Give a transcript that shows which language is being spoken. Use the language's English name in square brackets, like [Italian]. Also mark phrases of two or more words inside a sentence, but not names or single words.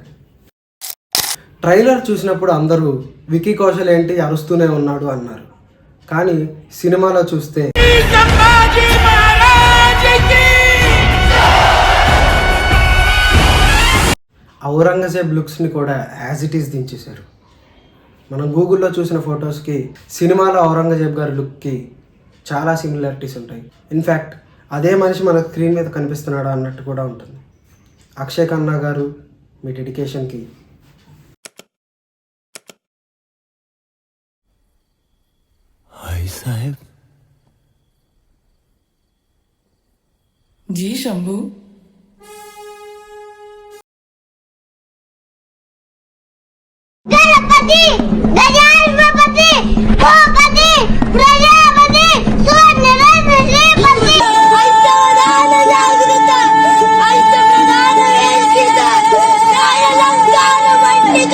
[Telugu] ట్రైలర్ చూసినప్పుడు అందరూ వికీ కౌశల్ ఏంటి అరుస్తూనే ఉన్నాడు అన్నారు, కానీ సినిమాలో చూస్తే ఔరంగజేబ్ లుక్స్ని కూడా [English] as it is [Telugu] దించేశారు. మనం గూగుల్లో చూసిన ఫొటోస్కి సినిమాలో ఔరంగజేబ్ గారి లుక్కి చాలా సిమిలారిటీస్ ఉంటాయి. ఇన్ఫ్యాక్ట్ అదే మనిషి మన స్క్రీన్ మీద కనిపిస్తున్నాడు అన్నట్టు కూడా ఉంటుంది. అక్షయ్ ఖన్నా గారు, మీ డెడికేషన్కి [Hindi] जी शंभू. [Sanskrit] गणपति गजाननपति भूपति प्रजापति सुवर्णरत्न श्रीपति ऐक्यप्रधान जागृत ऐक्यप्रधान वेष्टित न्यायालंकार मंडित